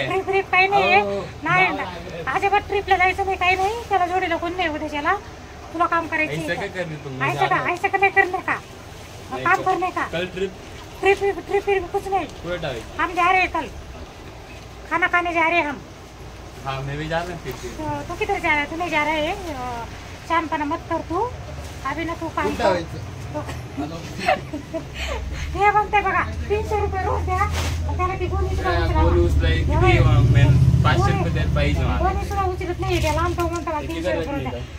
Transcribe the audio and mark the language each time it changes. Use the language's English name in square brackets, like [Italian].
[Marathi] Trip काही नाही अजिबात ट्रिपला जायचं नाही, काही नाही. त्याला जोडीला कोण नाही उद्याच्याला. तुला काम करायचं [Hindi] ऐसा का नाही करणे का [Marathi] काम करणे का? [Hindi] ट्रिप कुछ नहीं, हम जा रहे हैं कल खाना खाने जा रहे हैं हम. हाँ मैं भी जा रहा हूँ. तू किधर जा रहा है? तू नहीं जा रहा है. शानपणा मत कर तू. अभी ना तू काम कर. [Marathi] हे म्हणते बघा 300 रुपये रोज द्या. त्याला ती गोणी सुद्धा उचलत नाही. त्याला आमचं म्हणतो 300 रुपये द्या.